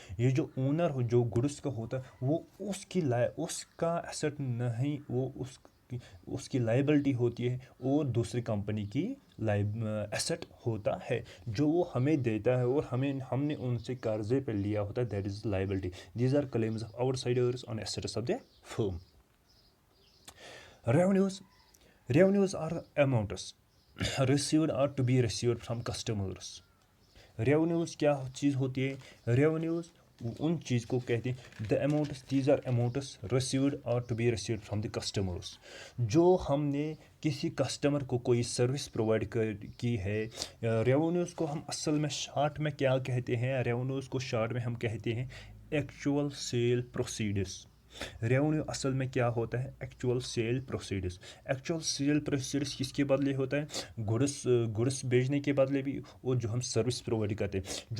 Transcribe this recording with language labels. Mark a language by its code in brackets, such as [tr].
[ur] یہ جو اونر جو گڈس کا ہوتا ہے، وہ اس کا ایسٹ نہیں، وہ اس کی لائبلٹی ہوتی ہے، اور دوسری کمپنی کی ایسٹ ہوتا ہے جو وہ ہمیں دیتا ہے، اور ہم نے ان سے قرضے پہ لیا ہوتا ہے. [en] That is liability. These are claims of outsiders on assets of the firm. Revenues are amounts received or to be received from customers. Revenues [ur] کیا چیز ہوتی ہے؟ [en] Revenues [ur] ان چیز کو کہتے ہیں [en] the amounts, these are amounts received or to be received from the customers. [ur] جو ہم نے کسی کسٹمر کو کوئی سروس پرووائڈ کی ہے. ریونیوز کو ہم اصل میں شارٹ میں کیا کہتے ہیں؟ ریونیوز کو شارٹ میں ہم کہتے ہیں ایکچوئل سیل پروسیڈرز. ریونیو اصل میں کیا ہوتا ہے؟ Actual cell پروسیڈرز. ایکچوئل سیل پروسیڈرز کس کے بدلے ہوتا ہے؟ گڈس بیچنے کے بدلے بھی، اور جو ہم سروس پرووائڈ کرتے ہیں.